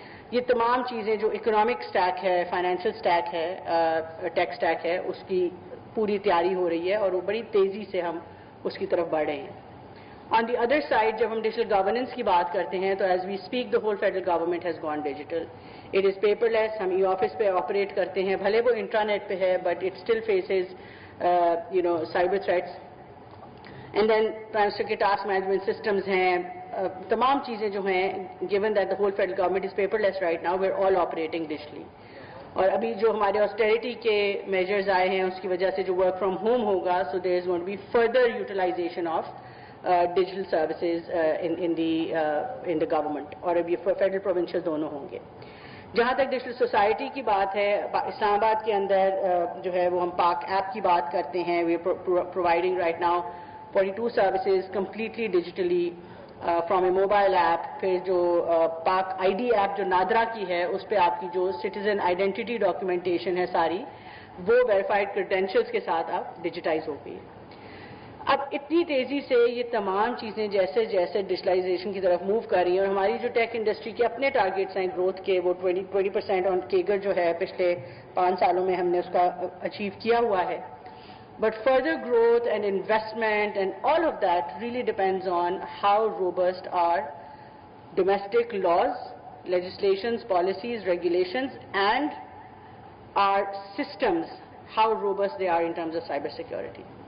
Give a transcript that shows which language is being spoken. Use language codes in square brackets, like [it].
[ur] یہ تمام چیزیں جو اکنامک سٹیک ہے, فائنینشیل سٹیک ہے, ٹیک سٹیک ہے, اس کی پوری تیاری ہو رہی ہے اور وہ بڑی تیزی سے ہم اس کی طرف بڑھ رہے ہیں. [en] on the other side [ur] جب ہم ڈیجیٹل گورننس کی بات کرتے ہیں تو [en] As we speak the whole federal government has gone digital. It is paperless. [ur] ہم ای آفس پہ آپریٹ کرتے ہیں, بھلے وہ انٹرانیٹ پہ ہے, [en] But it still faces cyber threats. [ur] And then transfer کے ٹاسک مینجمنٹ سسٹمز ہیں, تمام چیزیں جو ہیں, [en] given that the whole federal government is paperless right now, we're all operating digitally. [ur] اور ابھی جو ہمارے آسٹیریٹی کے میجرز آئے ہیں اس کی وجہ سے جو ورک فرام ہوم ہوگا, [en] so there is going to be further utilization of digital services in the government, [ur] اور ابھی فیڈرل پروونشل دونوں ہوں گے. جہاں تک ڈیجیٹل سوسائٹی کی بات ہے, اسلام آباد کے اندر جو ہے وہ ہم پاک ایپ کی بات کرتے ہیں. [en] We are providing right now 42 services completely digitally from a mobile app. [ur] پھر جو پاک آئی ڈی ایپ جو نادرا کی ہے, اس پہ آپ کی جو سٹیزن آئیڈینٹی ڈاکیومنٹیشن ہے ساری, وہ ویریفائڈ کریڈینشلز کے ساتھ آپ ڈیجیٹائز ہو گئی ہے. اب اتنی تیزی سے یہ تمام چیزیں جیسے جیسے ڈیجیٹلائزیشن کی طرف موو کر رہی ہیں, اور ہماری جو ٹیک انڈسٹری کے اپنے ٹارگیٹس ہیں گروتھ کے, وہ 20% آن کیگر جو ہے پچھلے 5 سالوں میں ہم نے اس کا اچیو کیا ہوا ہے. [en] But further growth and investment and all of that really depends on how robust our domestic laws, legislations, policies, regulations, and our systems, how robust they are in terms of cyber security.